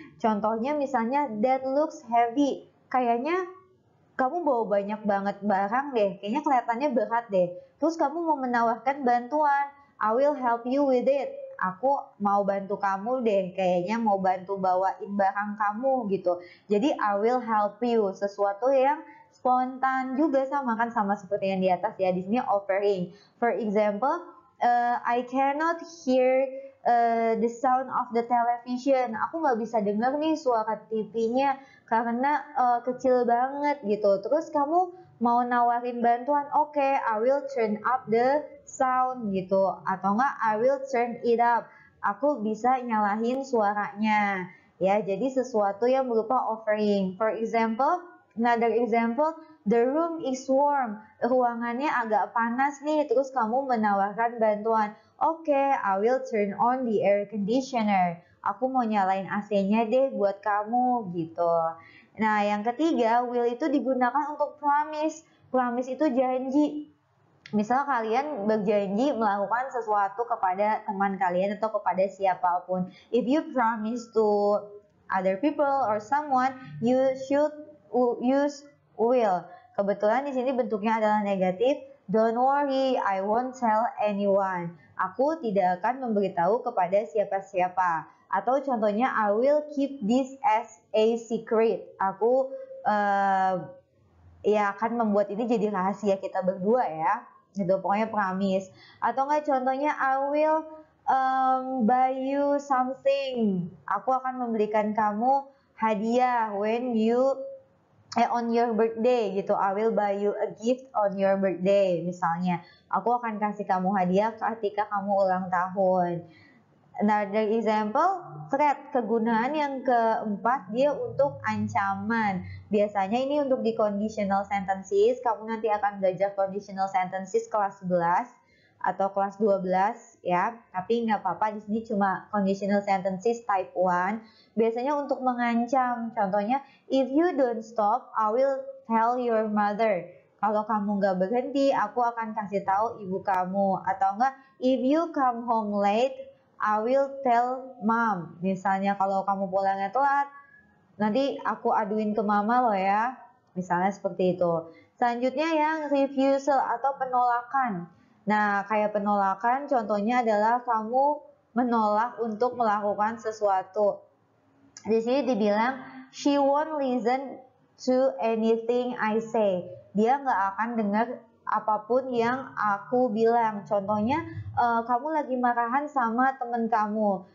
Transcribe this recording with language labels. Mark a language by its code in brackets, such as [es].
[id] Contohnya misalnya, [en] that looks heavy. [id] Kayaknya kamu bawa banyak banget barang deh, kayaknya kelihatannya berat deh. Terus kamu mau menawarkan bantuan, [en] I will help you with it. [id] Aku mau bantu kamu deh, kayaknya mau bantu bawain barang kamu gitu. Jadi [en] I will help you, [id] sesuatu yang spontan juga sama kan, sama seperti yang di atas ya. Di sini offering. [en] For example, I cannot hear the sound of the television. [id] Aku nggak bisa dengar nih suara TV-nya karena kecil banget gitu. Terus kamu mau nawarin bantuan, oke, [en] I will turn up the sound [id] gitu. Atau enggak, [en] I will turn it up. [id] Aku bisa nyalahin suaranya. Ya, jadi sesuatu yang berupa offering. [en] For example, another example, the room is warm. [id] Ruangannya agak panas nih, terus kamu menawarkan bantuan. [en] Oke, I will turn on the air conditioner. [id] Aku mau nyalain AC-nya deh buat kamu gitu. Nah, yang ketiga, will itu digunakan untuk promise. Promise itu janji. Misal kalian berjanji melakukan sesuatu kepada teman kalian atau kepada siapapun. [en] If you promise to other people or someone, you should use will. [id] Kebetulan di sini bentuknya adalah negatif. [en] Don't worry, I won't tell anyone. [id] Aku tidak akan memberitahu kepada siapa-siapa. Atau contohnya, [en] I will keep this as a secret. [id] Aku ya akan membuat ini jadi rahasia kita berdua ya. Gitu, pokoknya promise. Atau enggak contohnya, [en] I will buy you something. [id] Aku akan membelikan kamu hadiah [en] when you on your birthday [id] gitu. [en] I will buy you a gift on your birthday [id] misalnya. Aku akan kasih kamu hadiah ketika kamu ulang tahun. [en] Another example, threat. [id] Kegunaan yang keempat, dia untuk ancaman. Biasanya ini untuk di conditional sentences. Kamu nanti akan belajar conditional sentences kelas 11 atau kelas 12 ya. Tapi nggak apa-apa, di sini cuma conditional sentences type 1. Biasanya untuk mengancam. Contohnya, [en] if you don't stop, I will tell your mother. [id] Kalau kamu nggak berhenti, aku akan kasih tahu ibu kamu. Atau enggak, [en] if you come home late, I will tell mom. [id] Misalnya kalau kamu pulangnya telat, nanti aku aduin ke mama loh ya. Misalnya seperti itu. Selanjutnya yang refusal atau penolakan. Nah, kayak penolakan contohnya adalah kamu menolak untuk melakukan sesuatu. Di sini dibilang, [en] she won't listen to anything I say. [id] Dia nggak akan dengar apapun yang aku bilang. Contohnya, kamu lagi marahan sama temen kamu.